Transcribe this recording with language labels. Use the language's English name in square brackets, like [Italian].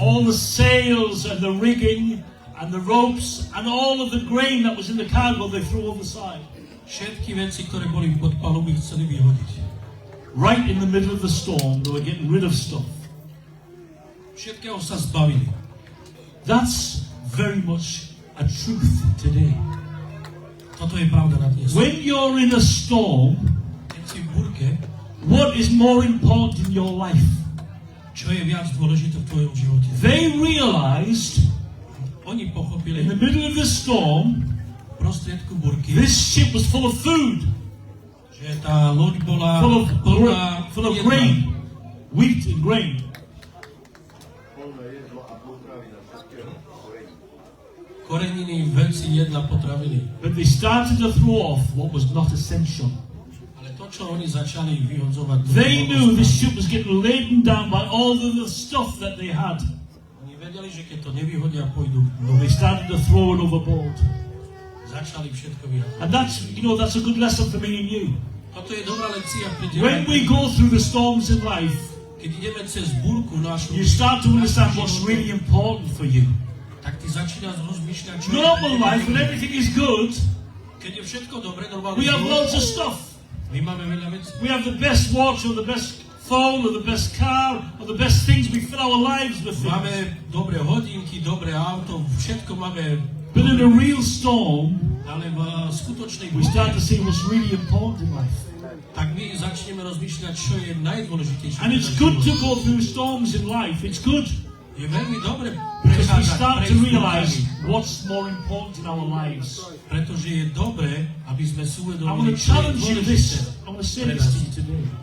[English] All the sails and the rigging and the ropes and all of the grain that was in the cargo they threw over the side. [Slovak] Všetky veci, ktoré boli pod paluby, chceli vyhodiť. [English] Right in the middle of the storm, they were getting rid of stuff. [Slovak] Všetkého sa zbavili. [English] That's very much a truth today. [Slovak] Toto je pravda na dnes. [English] When you're in a storm, [Slovak] Keď si v búrke, [English] what is more important in your life? [Slovak] čo je viac dôležité v tvojom živote? [English] They realized [Slovak] Oni pochopili, [English] in the middle of the storm, [Slovak] v prostriedku búrky, [English] this ship was full of food, [Slovak] že tá loď bola plná [English] full of [Slovak] jedla. [English] grain, wheat and grain. [Slovak] Koreniny, veci, jedla, potraviny. [English] But they started to throw off what was not essential. [Slovak] Ale to, čo oni začali vyhodzovať, [English] They knew this ship was getting laden down by all the stuff that they had. [Slovak] Oni vedeli, že keď to nevyhodia, pôjdu. [English] And they started to throw it overboard. [Slovak] Začali všetko vyhadzovať. [English] And that's a good lesson for me and you. [Slovak] Toto je dobrá lekcia pre teba. [English] When we go through the storms in life, [Slovak] Keď ideme cez búrku našu, [English] you start to understand what's really important for you. [Slovak] tak ty začínaš rozmýšľať, čo [English] Normal life, when everything is good, [Slovak] keď je všetko dobre, normálne [English] we have [Slovak] život, [English] loads of stuff. [Slovak] my máme veľa vecí. [English] We have the best watch or the best phone or the best car or the best things. We fill our lives with things. [Slovak] Máme dobré hodinky, dobré auto, všetko máme. [English] But in a real storm, [Slovak] Ale v skutočnej [English] we start [Slovak] búrke, [English] to see what's really important in life. [Slovak] tak my začneme rozmýšľať, čo je najdôležitejšie. [English] And it's good to go through storms in life. It's good. [Slovak] Je veľmi dobre [English] Because we [Slovak] prechádzať [English] start to [Slovak] prejsť [English] realize [Slovak] búrkami, [English] what's more important in our lives. [Slovak] pretože je dobré, aby sme si [English] I want [Slovak] uvedomili, [English] to [Slovak] čo je [English] challenge you [Slovak] dôležité. [English] this. I want to say this to you today.